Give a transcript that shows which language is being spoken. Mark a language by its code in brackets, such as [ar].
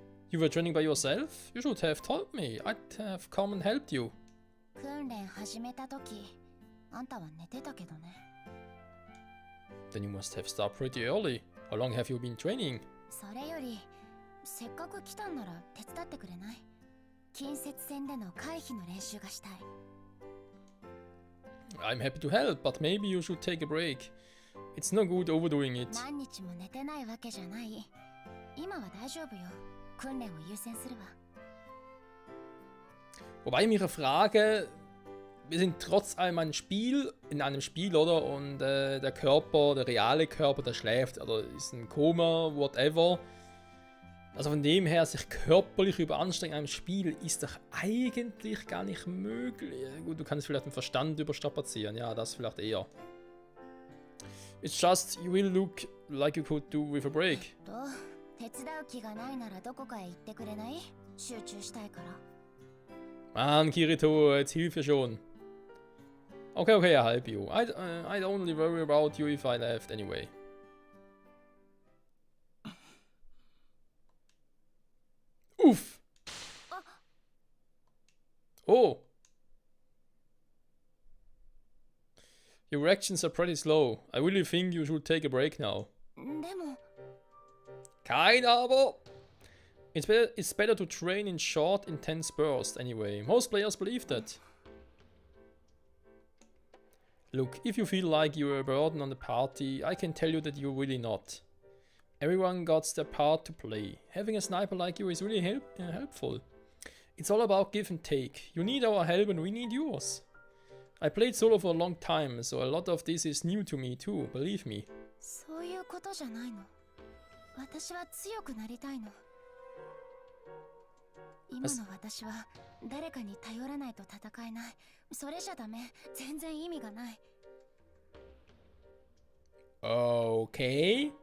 [en] You were training by yourself? You should have told me. I'd have come and helped you. [ja] 訓練始めた時、あんたは寝てたけどね。 [en] Then you must have started pretty early. How long have you been training? [ja] それより、せっかく来たんなら手伝ってくれない？近接戦での回避の練習がしたい。 [en] I'm happy to help, but maybe you should take a break. It's no good overdoing it. [ja] 何日も寝てないわけじゃない。今は大丈夫よ。訓練を優先するわ。 [de] Wobei ich mich frage, wir sind trotz allem in einem Spiel, oder? Und der Körper, der reale Körper, der schläft oder ist ein Koma, whatever. Also von dem her, sich körperlich überanstrengen in einem Spiel ist doch eigentlich gar nicht möglich. Gut, du kannst vielleicht den Verstand überstrapazieren, ja, das vielleicht eher. [en] It's just, you will look like you could do with a break. [ja] と手伝う気がないならどこかへ行ってくれない？集中したいから。 [de] Mann, Kirito, jetzt hilf mir schon. [en] Okay, okay, I help you. I'd only worry about you if I left anyway. Uff! Oh! Your reactions are pretty slow. I really think you should take a break now. [ja] でも [de] Kein Aber! [en] It's better to train in short, intense bursts anyway. Most players believe that. Look, if you feel like you're a burden on the party, I can tell you that you're really not. Everyone got their part to play. Having a sniper like you is really helpful. It's all about give and take. You need our help and we need yours. I played solo for a long time, so a lot of this is new to me too, believe me. [ja] そういうことじゃないの。私は強くなりたいの。今の私は誰かに頼らないと戦えない。それじゃダメ。全然意味がない。 [en] Okay.